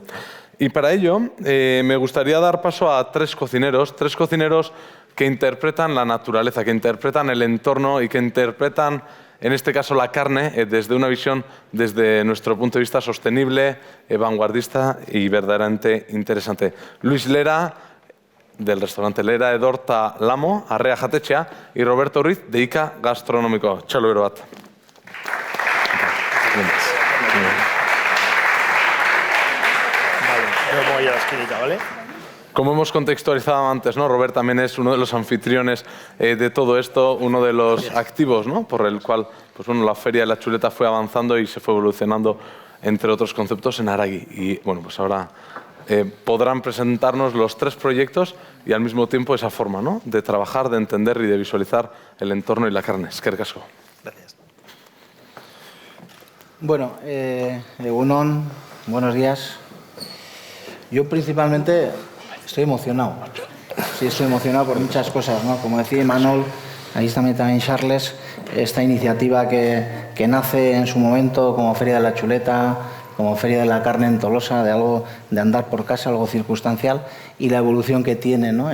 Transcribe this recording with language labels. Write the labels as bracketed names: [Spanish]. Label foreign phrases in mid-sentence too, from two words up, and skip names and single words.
[Spanish] Y para ello me gustaría dar paso a tres cocineros que interpretan la naturaleza, que interpretan el entorno y que interpretan, en este caso, la carne desde una visión, desde nuestro punto de vista, sostenible, vanguardista y verdaderamente interesante. Luis Lera, del restaurante Lera Edorta Lamo, Arrea Jatetxea, y Roberto Ruiz, de ICA Gastronómico. [Basque] Txalo bero bat. [Spanish] Yo voy a la esquinita, ¿vale? Como hemos contextualizado antes, ¿no? Robert también es uno de los anfitriones de todo esto, uno de los activos, ¿no? Por el cual pues bueno, la Feria de la Chuleta fue avanzando y se fue evolucionando, entre otros conceptos, en Aragui. Y bueno, pues ahora podrán presentarnos los tres proyectos y al mismo tiempo esa forma, ¿no? De trabajar, de entender y de visualizar el entorno y la carne. [Basque] Eskerrik asko. [Spanish] Gracias. Bueno, Egunon, buenos días. Yo principalmente estoy emocionado. Sí, estoy emocionado por muchas cosas, ¿no? Como decía Imanol, ahí está también Charles, esta iniciativa que nace en su momento como Feria de la Chuleta, como Feria de la Carne en Tolosa, de algo de andar por casa, algo circunstancial, y la evolución que tiene, ¿no?